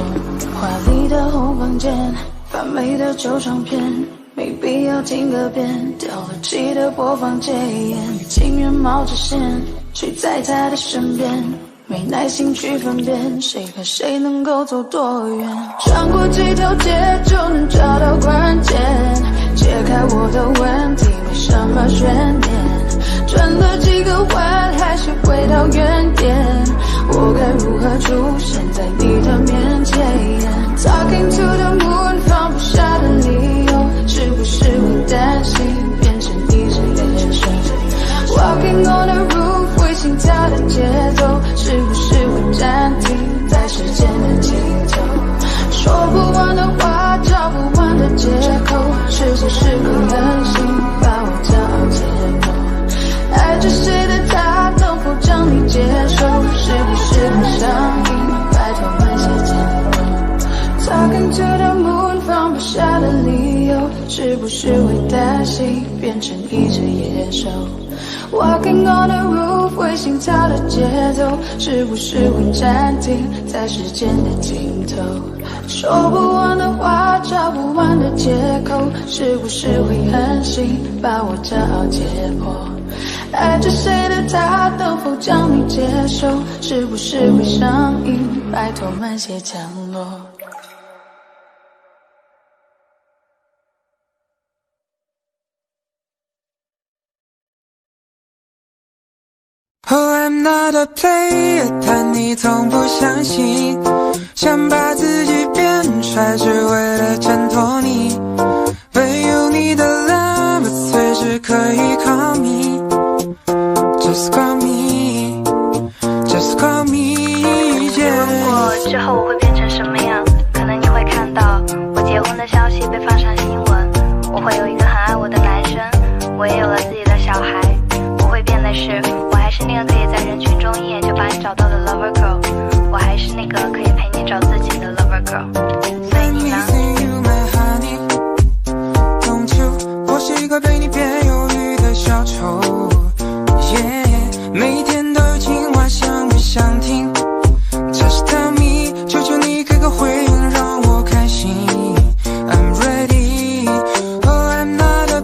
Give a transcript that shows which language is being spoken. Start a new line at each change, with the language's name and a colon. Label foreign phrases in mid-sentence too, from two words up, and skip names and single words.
Chinese: 华丽的后房间，发霉的旧唱片，没必要听个遍，掉了漆的播放戒烟，情愿冒着险去在他的身边，没耐心去分辨谁和谁能够走多远。穿过几条街就能找到关键，解开我的问题没什么悬念，转了几个弯还是回到原点，我该如何出现在你的面前？
English: Talking to the moon，
Chinese: 放不下的理由，是不是会担心变成一只野兽？
English: Walking on the roof，
Chinese: 会心跳的节奏，是不是会暂停在时间的尽头？说不完的话，找不完的借口，是不是会狠心把我骄傲解剖？爱着谁的他，能否将你接受？是不是会上瘾？拜托慢些降落。
English: Talking to the moon，
Chinese: 放不下的理由，是不是会担心变成一只野兽？
English: Walking on the roof，
Chinese: 会心跳的节奏，是不是会暂停在时间的尽头？说不完的话，找不完的借口，是不是会狠心把我骄傲解剖？爱着谁的他，能否将你接受？是不是会上瘾？拜托慢些降落。
English: Oh, I'm not a player，
Chinese: 但你从不相信，想把自己变帅，只为了衬托你。唯有你的 love， 随时可以
English: call me，just call me，just call me。
Chinese: 问过之后我会变成什么样？可能你会看到我结婚的消息被放上新闻，我会有一个很爱我的男生，我也有了自己的小孩。不会变的是。 还是那个可以在人群中一眼就把你找到的
English: lover girl，
Chinese: 我还是那个可以陪你找自己的
English: lover girl。
Chinese: 所以你呢？我是一个对你别犹豫的小丑， yeah， 每天都有情话想不想听 ？
English: Just tell me，
Chinese: 求求你给个回应让我开心。
English: I'm ready， oh I'm not